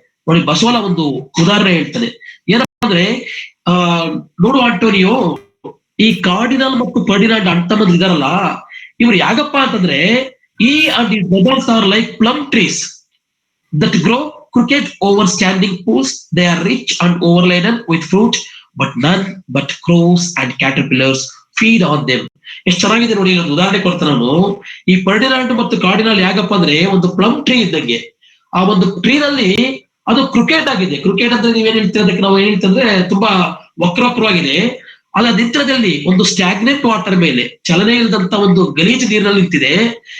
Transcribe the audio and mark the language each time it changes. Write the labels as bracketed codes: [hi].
[kn] ನೋಡಿ, ಬಸವನ ಒಂದು ಉದಾಹರಣೆ ಹೇಳ್ತಾನೆ. ಏನಪ್ಪಾ ಅಂದ್ರೆ, ನೋಡು ಆಂಟೋನಿಯೋ, ಈ ಕಾರ್ಡಿನಲ್ ಮತ್ತು ಫರ್ಡಿನಾಂಡ್ ಅಣ್ತಮ್ಮಂದ್ರು ಇದಾರಲ್ಲ, ಇವ್ರು ಯಾಕಪ್ಪ ಅಂತಂದ್ರೆ ಈ [en] And the brothers are like plum trees that grow crooked over standing posts. They are rich and overladen with fruit, but none but crows and caterpillars feed on them. [kn] ಎಷ್ಟು ಚೆನ್ನಾಗಿದೆ ನೋಡಿ. ಒಂದು ಉದಾಹರಣೆ ಕೊಡ್ತಾನೆ ನಾನು. ಈ ಫರ್ಡಿನಾಂಡ್ ಮತ್ತು ಕಾರ್ಡಿನಲ್ ಯಾಕಪ್ಪ ಅಂದ್ರೆ ಒಂದು ಪ್ಲಮ್ ಟ್ರೀ ಇದ್ದಂಗೆ. ಆ ಒಂದು ಟ್ರೀನಲ್ಲಿ ಅದು ಕ್ರಿಕೆಟ್ ಆಗಿದೆ. ಕ್ರಿಕೆಟ್ ಅಂದ್ರೆ ನೀವೇನ್ ಹೇಳ್ತೀರ, ಅದಕ್ಕೆ ನಾವು ಏನ್ ಹೇಳ್ತಂದ್ರೆ ತುಂಬಾ ವಕ್ರವಾಗಿದೆ. ಅದ ನಿಂತ್ರದಲ್ಲಿ ಒಂದು ಸ್ಟ್ಯಾಗ್ನೆಂಟ್ ವಾಟರ್ ಮೇಲೆ, ಚಲನೆ ಇಲ್ಲದಂತ ಒಂದು ಗಲೀಜು ನೀರಿನಲ್ಲಿ ನಿಂತಿದೆ.